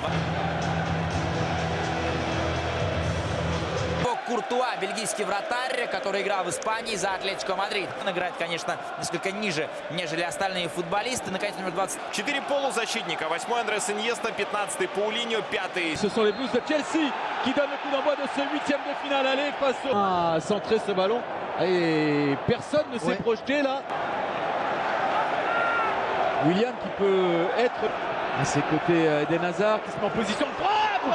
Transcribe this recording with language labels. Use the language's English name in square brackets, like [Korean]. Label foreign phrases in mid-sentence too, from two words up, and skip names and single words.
[Russian] Куртуа, бельгийский вратарь, который играл в Испании за Атлетико Мадрид. Он играет, конечно, несколько ниже, нежели остальные футболисты. Наконец, номер 20. 4 полузащитника. 8-й Андрес Иньеста, 15-й Паулиньо, 5-й. [French] Ce sont les Blues de Chelsea qui donnent le coup d'envoi de ce 8e de finale aller face à centrer ce ballon. Et personne ne s'est projeté là. Willian qui peut être à ses côtés, Eden Hazard qui se met en position de frappe.